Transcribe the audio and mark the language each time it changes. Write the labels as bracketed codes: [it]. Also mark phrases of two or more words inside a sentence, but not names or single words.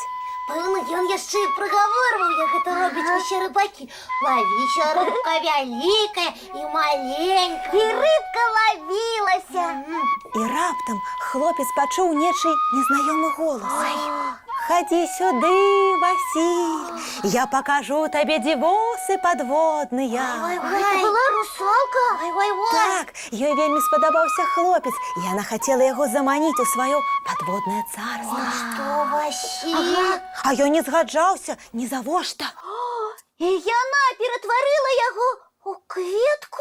[be] Пэўна, ён яшчэ і прыгаворваў, як гэта робяць усе рыбакі. Лавіся, рыбка вялікая і маленькая. І рыбка лавілася. І раптам хлопец пачуў нечый незнаёмы голас. [uk] Ходи сюды, Василь, я покажу тебе девосы подводные. [be] Гэта была русалка? Так, ёй вельмі спадабаўся хлопец, і яна хацела яго заманіць у сваё падводнае царства. Што, Василь? А ён не згаджаўся ні завошта. І яна ператварыла яго у кветку?